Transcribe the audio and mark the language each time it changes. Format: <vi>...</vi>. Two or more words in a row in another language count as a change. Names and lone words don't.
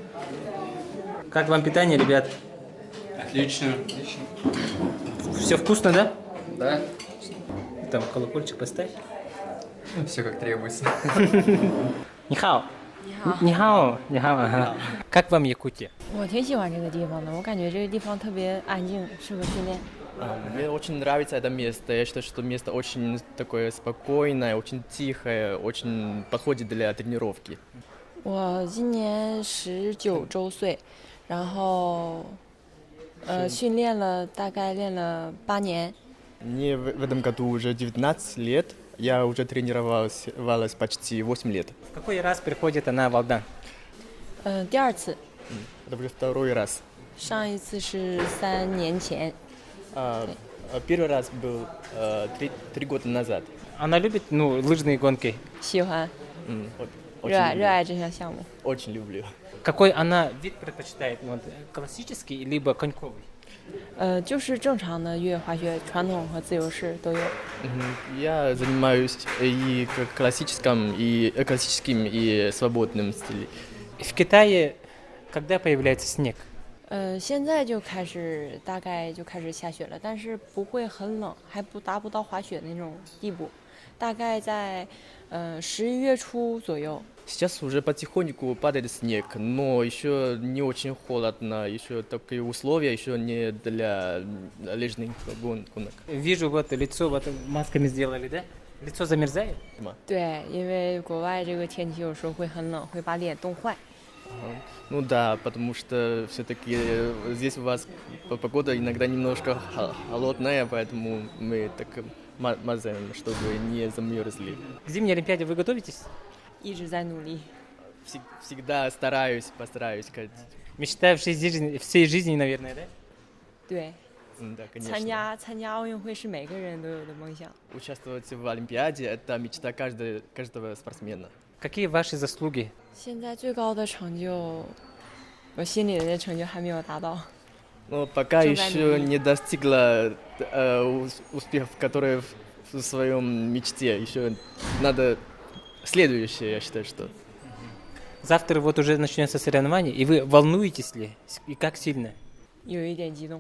<ru>Как вам питание, ребят? Отлично. Все вкусно, да? Да. Там колокольчик поставь. Все как требуется.</ru> <zh>你好。你好. Ага.</zh> <ru>Как вам Якутия?</ru> <zh>我挺喜欢这个地方的，我感觉这个地方特别安静，适合训练。</zh> <ru>Мне очень нравится это место. Я считаю, что место очень такое спокойное, очень тихое, очень подходит для тренировки.</ru> <zh>我今年19周岁，然后训练了大概练了8年。</zh> <ru>Мне в этом году уже 19 лет. Я уже тренировалась почти 8 лет. В какой раз приходит она в Алдан?</ru> <zh>第二次。</zh> <ru>Это уже второй раз.</ru> <zh>上一次是3年前。</zh> <ru>Первый раз был 3 года назад. Она любит, лыжные гонки?</ru> <zh>喜欢。</zh> <ru>Очень люблю.</ru> <zh>热爱这项项目。</zh> <ru>Очень люблю. Какой она вид предпочитает? Классический либо коньковый?</ru> <zh>就是正常的越野滑雪，传统和自由式都有。</zh> <ru>Я занимаюсь и классическим, и свободным стилем. В Китае когда появляется снег?</ru> <zh>现在就开始大概就开始下雪了，但是不会很冷，还达不到滑雪那种地步，大概在11月初左右。</zh> <ru>Сейчас уже потихоньку падает снег, но еще не очень холодно, еще такие условия еще не для лыжных гонок. Вижу, вот лицо вот масками сделали, да? Лицо замерзает?</ru> <zh>对，因为国外这个天气有时候会很冷，会把脸冻坏。</zh> <ru>Ну да, потому что все-таки здесь у вас погода иногда немножко холодная, поэтому мы так мазаем, чтобы не замерзли. К зимней Олимпиаде вы готовитесь?</ru> <zh>一直在努力。</zh> <ru>Всегда постараюсь. Мечта всей жизни, наверное, да?</ru> <zh>对。</zh> <ru>Да, конечно.</ru> <zh>参加奥运会是每个人都有的梦想。</zh> <ru>Участвовать в Олимпиаде – это мечта каждого спортсмена. Какие ваши заслуги?</ru> <zh>现在最高的成就，我心里的成就还没有达到。</zh> <ru>Но пока еще не достигла успехов, которые в своем мечте. Еще надо следующее, я считаю, что. Завтра вот уже начнется соревнование, и вы волнуетесь ли? И как сильно?</ru> <zh>有一点激动。</zh>